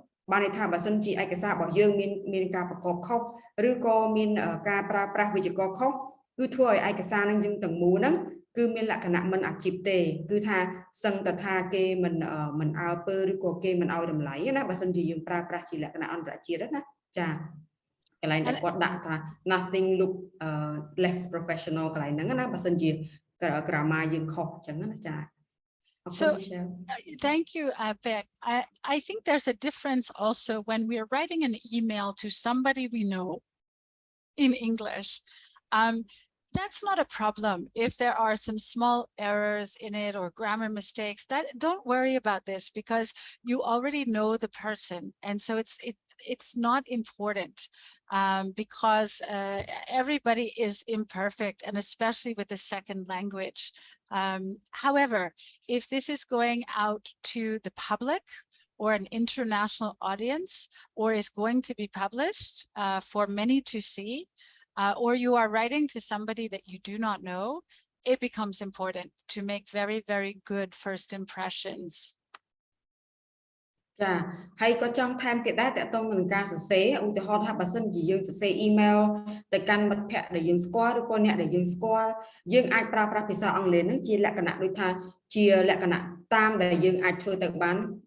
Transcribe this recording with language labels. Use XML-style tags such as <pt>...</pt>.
<km>បានន័យថាបើសិនជាឯកសាររបស់យើងមានការប្រកបខុសឬក៏មានការប្រើប្រាស់វេយ្យាករណ៍ខុសគឺធ្វើឲ្យឯកសារនឹងយើងទាំងមូលហ្នឹងគឺមានលក្ខណៈមិនអាជីពទេគឺថាសឹងតែថាគេមិនអើពើឬក៏គេមិនឲ្យតម្លៃណាបើសិនជាយើងប្រើប្រាស់ជាលក្ខណៈអន្តរជាតិណាចាកន្លែងដែលគាត់ដាក់ថា</km> <en>nothing look less professional</en> <km>កន្លែងហ្នឹងណាបើសិនជា grammar យើងខុសអញ្ចឹងណាចា</km> <en>So thank you, Beck. I think there's a difference also when we're writing an email to somebody we know in English. That's not a problem if there are some small errors in it or grammar mistakes. Don't worry about this because you already know the person, and so it's not important because everybody is imperfect, and especially with the second language. However, if this is going out to the public or an international audience, or is going to be published for many to see, or you are writing to somebody that you do not know, it becomes important to make very, very good first impressions.</en> <km>ចាហើយក៏ចង់ថែមទៀតដែរតើតើនឹងការសរសេរឧទាហរណ៍ថាបើសិនជាយើងសរសេរ email ទៅកាន់មិត្តភ័ក្តិដែលយើងស្គាល់ឬក៏អ្នកដែលយើងស្គាល់យើងអាចប្រើប្រាស់ភាសាអង់គ្លេសនឹងជាលក្ខណៈដូចថាជាលក្ខណៈតាមដែលយើងអាចធ្វើទៅបាន</km>